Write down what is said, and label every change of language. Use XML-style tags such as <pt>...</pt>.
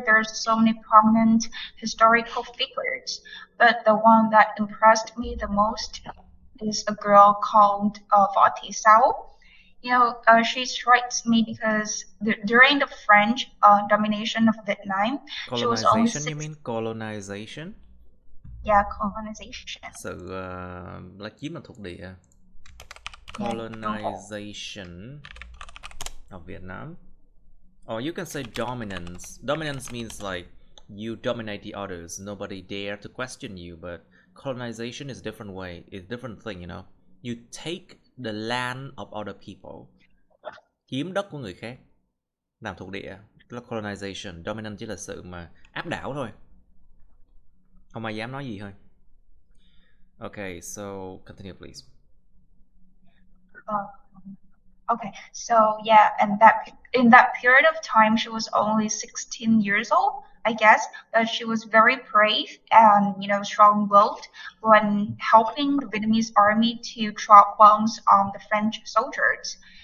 <en>There's so many prominent historical figures, but the one that impressed me the most is a girl called Võ Thị Sáu. She strikes me because during the French domination of Vietnam, she was only Colonization, you mean? Colonization? Yeah, colonization.</en> <vi>Sự là chiếm bằng thuộc địa.</vi> <en>Colonization of Vietnam. Or you can say dominance. Dominance means like you dominate the others. Nobody dare to question you. But colonization is a different way. It's a different thing, you know. You take the land of other people.</en> <vi>Chiếm đất của người khác. Làm thuộc địa. Đó là colonization. Dominance chỉ là sự mà áp đảo thôi. Không ai dám nói gì thôi.</vi> <en>Okay, so continue please. Okay, so yeah, and in that period of time, she was only 16 years old, I guess, but she was very brave and strong-willed when helping the Vietnamese army to drop bombs on the French soldiers.</en>